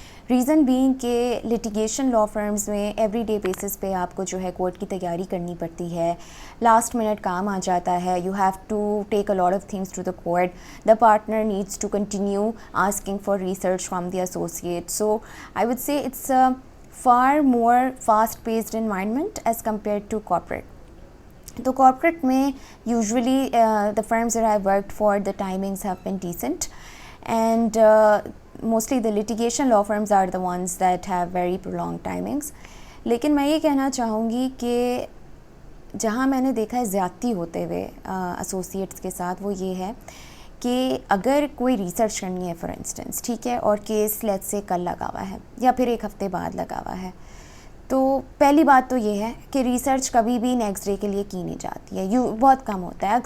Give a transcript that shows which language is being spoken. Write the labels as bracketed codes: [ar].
[en] reason being [ur] کہ litigation لا firms میں every day basis پہ آپ کو جو ہے کورٹ کی تیاری کرنی پڑتی ہے، لاسٹ منٹ کام آ جاتا ہے، [en] You have to take a lot of things to the court, the partner needs to continue asking for research from the associate. So I would say it's far more fast paced environment as compared to corporate. [ur] تو corporate میں [en] Usually the firms that I've worked for, the timings have been decent, and mostly the litigation law firms are the ones that have very prolonged timings. [ur] لیکن میں یہ کہنا چاہوں گی کہ جہاں میں نے دیکھا ہے زیادتی ہوتے ہوئے ایسوسیٹس کے ساتھ وہ یہ ہے کہ اگر کوئی ریسرچ کرنی ہے فار انسٹنس، ٹھیک ہے، اور کیس لیٹ سے کل لگا ہوا ہے یا پھر ایک ہفتے بعد لگا ہوا ہے، تو پہلی بات تو یہ ہے کہ ریسرچ کبھی بھی نیکسٹ ڈے کے لیے کی نہیں جاتی ہے، بہت کم ہوتا ہے.